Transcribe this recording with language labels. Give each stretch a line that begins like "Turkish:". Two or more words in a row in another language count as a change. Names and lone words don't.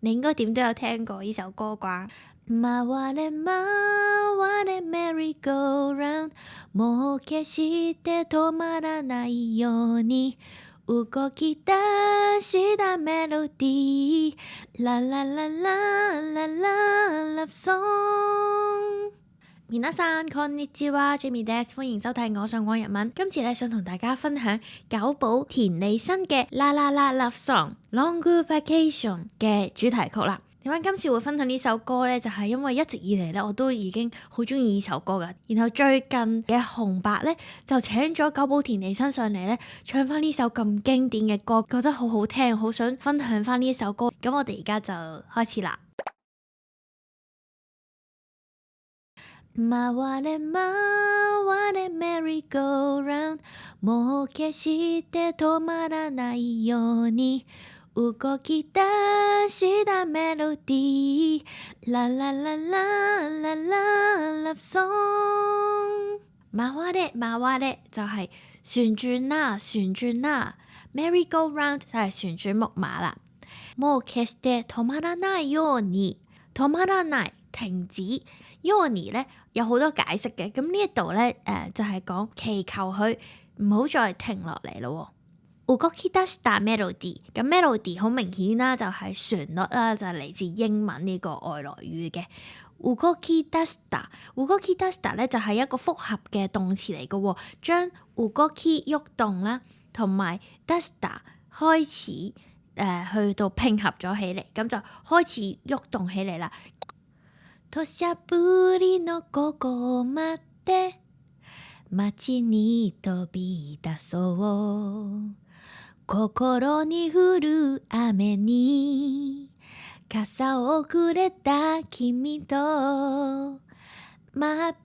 Cantonese: 你應該點都有聽過呢首歌啩？
Japanese: 回れ回れ
English: merry go round
Japanese: もう決して止まらないように動き出したメロディーララララララ
English: love song。
Japanese: 皆さんこんにちは Jamie des，
Cantonese: 歡迎收睇我想講日文。今次咧想同大家分享久保田利伸嘅啦啦啦 love song Long Vacation 嘅主題曲啦。點解今次會分享呢首歌呢？就係因為一直以嚟咧我都已經好中意呢首歌噶。然後最近嘅紅白咧就請咗久保田利伸上嚟咧唱翻呢首咁經典嘅歌，覺得好好聽，好想分享翻呢首歌。咁我哋而家就開始啦。
Japanese: 回れ回れ
English: merry go round
Japanese: もう決して止まらないように動き出したメロディーララララララ
English: love song。
Japanese: 回れ回れ
Cantonese: 就係旋轉啦旋轉啦，
English: merry go round
Cantonese: 就係旋轉木馬啦。
Japanese: もう決して止まらないように，
Cantonese: 止まらない停止，ように咧有好多解釋嘅。咁呢一度咧就係講祈求佢唔好再停落嚟咯。
Japanese: 動き出したメロディ，
Cantonese: 咁 melody 好明顯啦，就係旋律啦，就係嚟自英文呢個外來語嘅。
Japanese: 動き出した動き出した
Cantonese: 咧就係一個複合嘅動詞嚟嘅，將動き喐動啦，同埋出した開始去到拼合咗起嚟，咁就開始喐動起嚟啦。
Japanese: 土砂降りの午後を待って街に飛び出そう心に降る雨に傘をくれた君とまっ